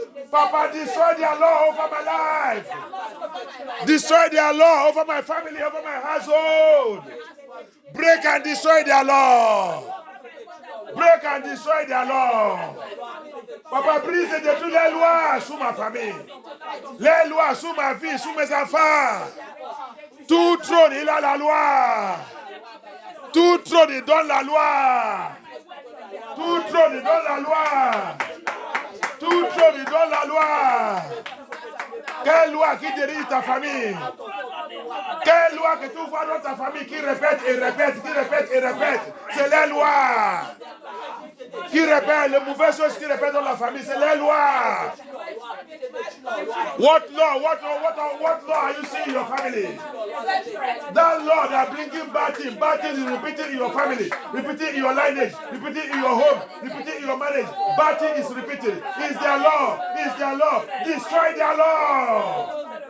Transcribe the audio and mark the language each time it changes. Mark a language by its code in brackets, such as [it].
[en] Papa, destroy their law over my life. Destroy their law over my family, over my household. Break and destroy their law. Break and destroy their law. [fr] Papa, brise et détruis les lois sous ma famille. Les lois sous ma vie, sous mes enfants. Tout trône, il a la loi. Tout trône, il donne la loi. Tout trône, il donne la loi. Tout trône, il donne la loi. Quelle loi qui dirige ta famille? Quelle loi que tu vois dans ta famille qui répète et répète, qui répète et répète? C'est les lois. Qui répète les mauvaises choses qui répètent dans la famille, c'est les lois. [en] What law are you seeing in your family? That law that bringing bad things is repeating in your family, repeating in your lineage, repeating in your home, repeating in your marriage. Bad thing is repeated. It's their law. It's their law. Destroy their law.